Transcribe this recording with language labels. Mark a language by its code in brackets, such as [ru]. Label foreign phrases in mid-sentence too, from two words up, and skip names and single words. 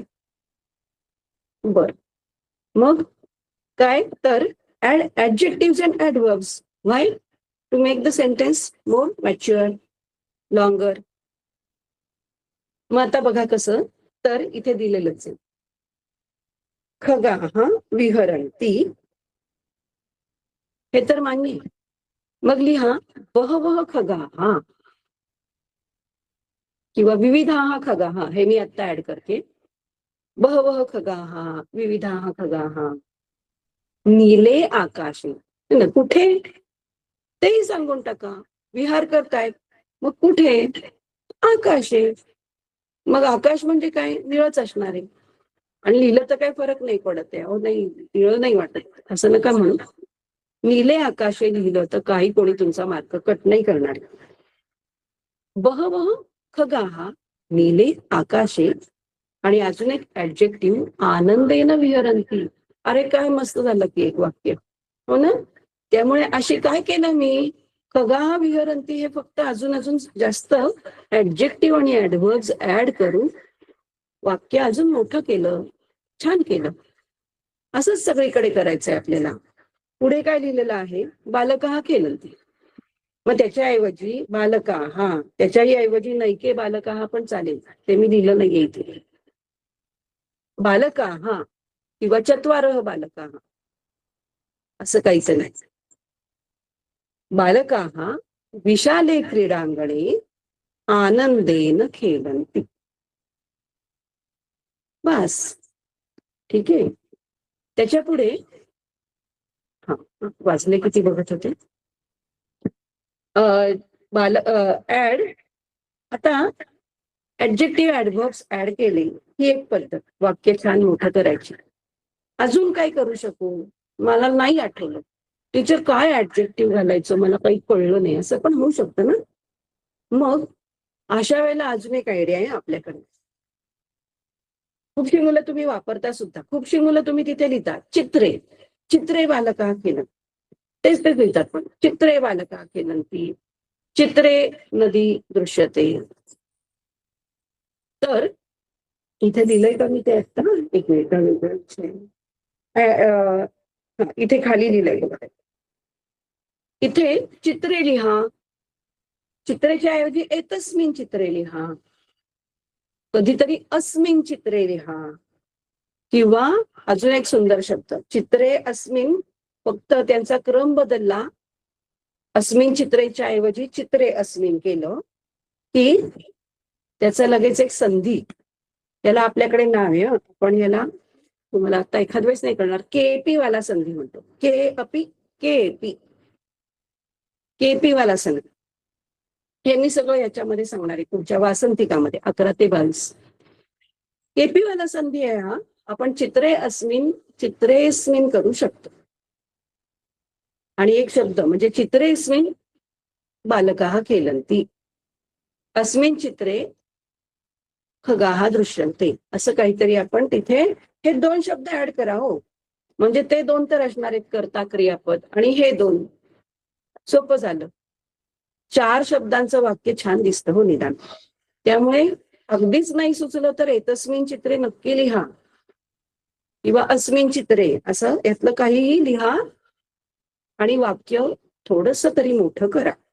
[mr] बर, मग काय तर [en] add adjectives and adverbs. [mr] व्हाय? [en] To make the sentence more mature, longer. [mr] मग आता बघा कसं, तर इथे दिलेलंच आहे. [sa] खगाः विहरन्ति, [mr] हे तर मान्य आहे. मग लिहा [sa] बहवः खगाः [mr] किंवा [sa] विविधाः खगाः. [mr] हे मी आता ऍड करते. [sa] बहवः खगाः, विविधाः खगाः. नीले आकाशे, [mr] कुठे तेही सांगून टाका. विहार करतायत, मग कुठे? आकाशे. मग आकाश म्हणजे काय? निळच असणार आहे. आणि लिहिलं तर काही फरक नाही पडत आहे. अहो नाही, निळं नाही वाटत, असं नका म्हणू. [sa] नीले आकाशे [mr] लिहिलं तर काही कोणी तुमचा मार्क कट नाही करणार. [sa] बहवः खगाः नीले आकाशे, [mr] आणि अजून एक ऍडजेक्टिव्ह [sa] आनंदेन विहरन्ति. [mr] अरे काय मस्त झालं की एक वाक्य, हो ना. त्यामुळे अशी काय केलं मी, [sa] खगाः विहरन्ति [mr] हे फक्त अजून जास्त ऍडजेक्टिव्ह आणि [en] adverbs add [mr] करून वाक्य अजून मोठं केलं, छान केलं. असंच सगळीकडे करायचंय आपल्याला. पुढे काय लिहिलेलं आहे, [sa] बालकः खेलन्ति. [mr] मग त्याच्याऐवजी बालकाः, त्याच्याही ऐवजी [sa] नैके बालकाः [mr] पण चालेल, ते मी लिहिलं नाहीये इथे. बालकाः किंवा [sa] चत्वारः बालकाः [mr] असं काहीच नाही. [sa] बालकाः विशाले क्रीडांगणे आनंदेन खेलन्ति. [mr] बस, ठीक आहे. त्याच्या पुढे वाचले किती बघत होते. ऍड आता [en] adjective adverbs add [mr] केले ही एक पद्धत वाक्य छान मोठं करायची. अजून काय करू शकू, मला नाही आठवलं टीचर काय ऍडजेक्टिव्ह घालायचं, मला काही कळलं नाही, असं पण होऊ शकतं ना. मग अशा वेळेला अजून एक आयडिया आहे आपल्याकडे. खूपशी मुलं तुम्ही वापरता सुद्धा, खूपशी मुलं तुम्ही तिथे लिहिता चित्रे, चित्रे बालका केलं, तेच तेच लिहितात, पण चित्रे बालका केलंती, [sa] चित्रे नदी दृश्यते. [mr] तर इथे दिलंय का मी ते आता, एक मिनिट इथे खाली लिहिलंय बघा. इथे चित्रे लिहा, चित्रेच्या ऐवजी [sa] एतस्मिन चित्रे [mr] लिहा, कधीतरी [sa] अस्मिन चित्रे [mr] लिहा, किंवा अजून एक सुंदर शब्द [sa] चित्रे अस्मिन, [mr] फक्त त्यांचा क्रम बदलला, अस्मिन चित्रेच्या ऐवजी [sa] चित्रे अस्मिन [mr] केलं की त्याचा लगेच एक संधी, त्याला आपल्याकडे नाव आहे, पण याला तुम्हाला आता एखाद वेळेस नाही कळणार, केपी वाला संधी म्हणतो. [sa] के अपी [mr] केपी, केपी वाला संधी. हे मी सगळं याच्यामध्ये सांगणार आहे तुमच्या वासंतिकामध्ये 11 ते 22. केपी वाला संधी आहे हा. आपण [sa] चित्रे अस्मिन [mr] चित्रेस्मिन करू शकतो. आणि एक शब्द म्हणजे [sa] चित्रेस्मिन बालकाः खेलन्ति, अस्मिन चित्रे खगाः दृश्यन्ते, [mr] असं काहीतरी आपण तिथे हे 2 शब्द ऍड करा हो. म्हणजे ते 2 तर असणार आहेत कर्ता क्रियापद, आणि हे 2 सोपं झालं. 4 शब्दांचं वाक्य छान दिसतं हो निदान. त्यामुळे अगदीच नाही सुचलं तर [sa] एतस्मिन चित्रे [mr] नक्की लिहा, किंवा [sa] अस्मिन चित्रे, [mr] असं यातलं काहीही लिहा आणि वाक्य थोडस तरी मोठं करा.